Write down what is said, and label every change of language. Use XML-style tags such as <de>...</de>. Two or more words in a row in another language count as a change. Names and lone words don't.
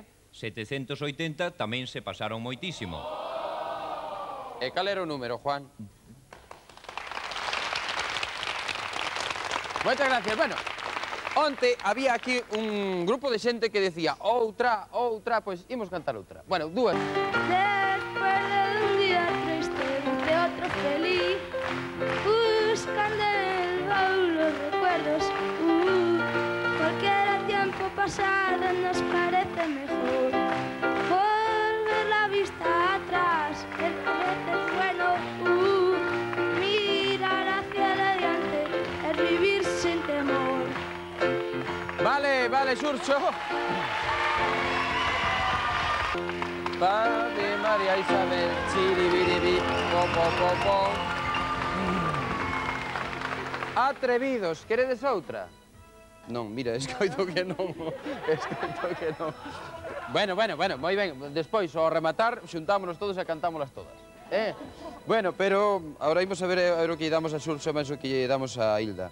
<gl>780 tamén se pasaron moitísimo. E cal era o número, Juan? Moitas gracias. Bueno, onte había aquí un grupo de xente que decía outra, pois imos cantar outra. Bueno, dúas.</gl> <es>Después de un día triste, de otro feliz, buscando en el baúl los recuerdos. Cualquier tiempo pasado nos parece mejor. Volver la vista atrás, es a veces bueno. Mirar hacia adelante es vivir sin temor.</es> <gl>Vale, Xurxo. Padre María Isabel, chiribiribi, po. Atrevidos, queredes outra? Non, mira, escoito que non. Bueno, moi ben. Despois, ao rematar, xuntámonos todos e cantámolas todas. Bueno, pero agora imos a ver o que lle damos a Xurxo, máis o que lle damos a Hilda.</gl>